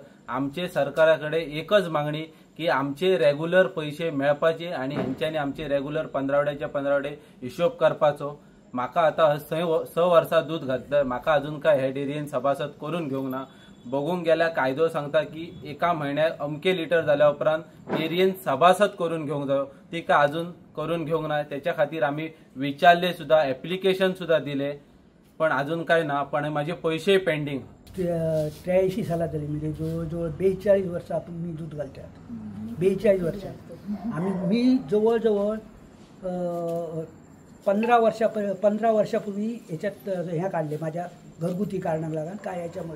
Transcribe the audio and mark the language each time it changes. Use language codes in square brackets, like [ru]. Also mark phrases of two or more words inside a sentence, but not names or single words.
[kok] आमचे सरकाराकडे एकच मागणी की आमचे रेग्युलर पैसे मेळपाचे आणि हेंच्यांनी आमचे रेग्युलर 15 हिशोब करपाचो. म्हाका आता 6 वर्सां दूध घातलं, म्हाका अजून काय हे डेअरीन सभासद करून घेवंक ना. बघूंक गेल्यार कायदो सांगता की एका म्हयन्याक अमके लिटर जाल्या उपरांत डेअरीन सभासद करून घेवंक जायो, ती काय अजून करून घेवंक ना. [mr] त्याच्या खातीर आम्ही विचारले सुद्धा, ऍप्लिकेशन सुद्धा दिले, पण अजून काय ना. पण माझे पैसे पेंडिंग. 83 सालात जाली, म्हणजे जवळजवळ 42 वर्सां मी दूध घालतात. 42 वर्सां मी जवळजवळ 15 वर्षापूर्वी ह्याच्यात ह्या काढले माझ्या घरगुती कारणाला लागून काय याच्यामुळे.